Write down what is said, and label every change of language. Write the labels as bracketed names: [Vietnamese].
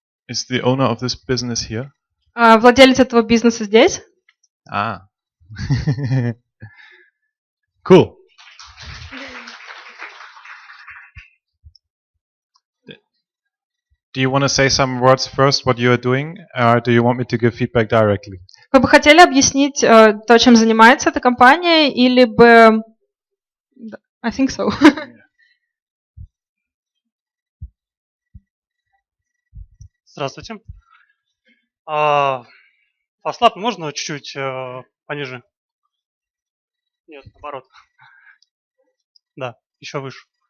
[English] Is the owner of this business here? [Russian] Владелец этого бизнеса здесь. [English] Cool. Do you want to say some words first, what you are doing, or do you want me to give feedback directly? [Russian] Вы бы хотели объяснить то, чем занимается эта компания, или бы... [English] I think so. [Russian] Здравствуйте. Фастлаб можно чуть-чуть пониже? Нет, наоборот. Да, еще выше.